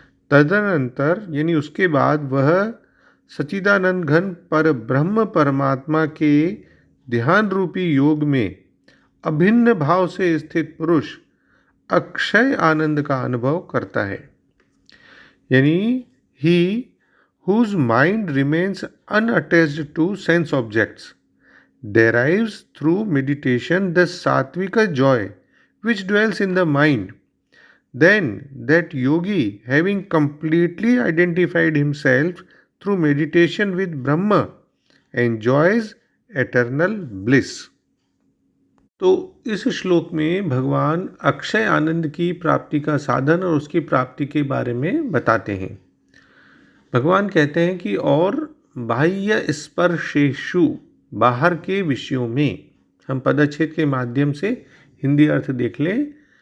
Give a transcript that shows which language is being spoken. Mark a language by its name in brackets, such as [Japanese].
[Hindi] तदनंतर यानी उसके बाद वह सच्चिदानंद घन पर ब्रह्म परमात्मा के ध्यान रूपी योग में अभिन्न भाव से स्थित पुरुष अक्षय आनंद का अनुभव करता है। [English] यानी ही whose mind remains unattached to sense objects derives through meditation the sattvika joy which dwells in the mind. Then that yogi, having completely identified himself through meditation with Brahma, enjoys eternal bliss. [Hindi] तो इस श्लोक में भगवान अक्षय आनंद की प्राप्ति का साधन और उसकी प्राप्ति के बारे में बताते हैं। भगवान कहते हैं कि और बाह्य स्पर्शेषु बाहर के विषयों में, हम पदच्छेद के माध्यम से हिंदी अर्थ देख लें।